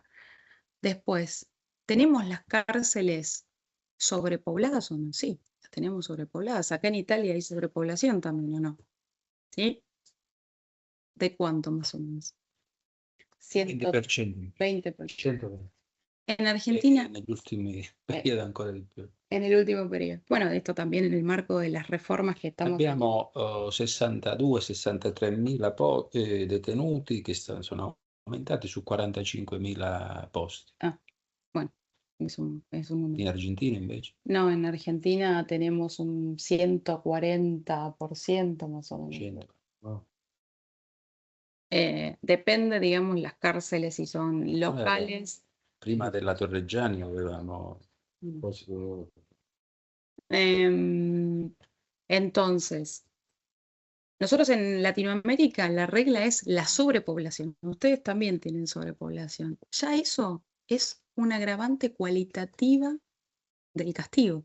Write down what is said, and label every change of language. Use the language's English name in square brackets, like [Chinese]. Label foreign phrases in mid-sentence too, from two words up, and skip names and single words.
[Spanish] Después, ¿tenemos las cárceles sobrepobladas o no? Sí, las tenemos sobrepobladas. Acá en Italia hay sobrepoblación también, ¿o no? ¿Sí? ¿De cuánto más o menos? 20%. 20%. En Argentina, [Italian] negli ultimi periodi ancora di più. [Spanish] en el último periodo. Bueno, esto también en el marco de las reformas que estamos... [Italian] Abbiamo 62-63 mila detenuti che sono aumentati su 45.000 posti. [Spanish] Ah, bueno, es un número. [Italian] In Argentina invece? [Spanish] No, en Argentina tenemos un 140% más o menos. 100. Oh. Depende, digamos, las cárceles si son locales. [Italian] Prima della Torreggiani avevamo... [Spanish] Entonces, nosotros en Latinoamérica la regla es la sobrepoblación. Ustedes también tienen sobrepoblación. Ya eso es una agravante cualitativa del castigo.